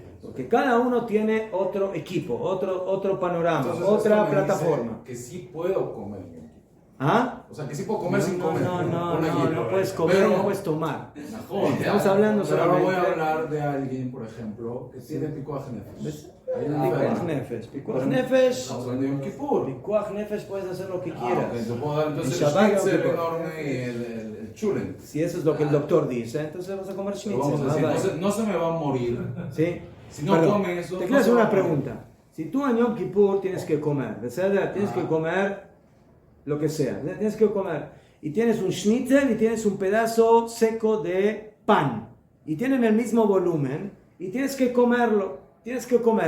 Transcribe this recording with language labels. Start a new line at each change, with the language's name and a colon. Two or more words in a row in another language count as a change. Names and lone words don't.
Spanish: Porque cada uno tiene otro equipo, otro panorama, entonces, otra plataforma. Que sí puedo comer. ¿Ah? O sea, que sí puedo comer sin comer. No puedes comer, pero, no puedes tomar. Estamos hablando solamente. Ahora voy a hablar de alguien, por ejemplo, que tiene
Hebrew: פיקוח נפש. פיקוח נפש.
Spanish: Estamos hablando de Yom Kippur.
Hebrew: פיקוח נפש
Spanish: puedes hacer lo que quieras. Okay, puedo dar entonces el schnitzel enorme y el chulen. Si eso es lo que el doctor dice, entonces vas a comer schnitzel. No se me va a morir. ¿Sí? Si no comen eso. Te quiero hacer una pregunta. Si tú en Yom Kippur tienes que comer, tienes que comer lo que sea, tienes que comer, y tienes un schnitzel y tienes un pedazo seco de pan, y tienen el mismo volumen, y tienes que comerlo, tienes que comer.